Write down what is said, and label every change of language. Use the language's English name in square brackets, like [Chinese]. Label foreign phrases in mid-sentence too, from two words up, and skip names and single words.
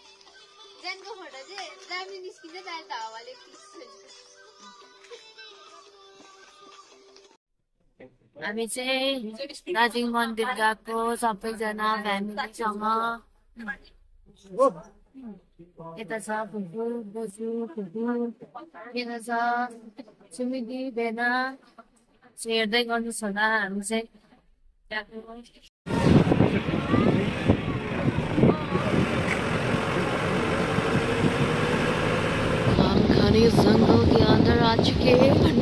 [Nepali] हामी चाहिँ दार्जिलिङ मन्दिर गएको सबैजना फ्यामिलीसँग। यता छ फुपू बोजू फुपू, यता छ सुमिदी बेना। हेर्दै गर्नुहोस् होला हामी चाहिँ [Hindi] हम घने जंगल के अंदर आ चुके हैं।